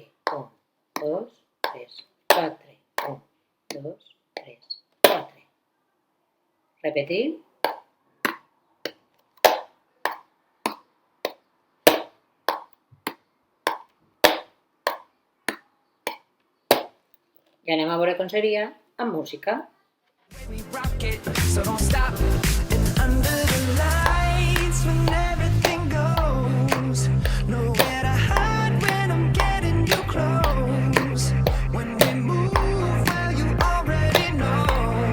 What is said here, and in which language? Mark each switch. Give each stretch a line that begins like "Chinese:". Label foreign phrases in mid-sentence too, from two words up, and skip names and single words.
Catalan: 1, 2, 3, 4. 1, 2, 3, 4. Repetim. I anem a veure com seria amb música.
English: We rock it, so don't stop. And under the lights when everything goes, nowhere to hide when I'm getting you close. When we move, well you already know.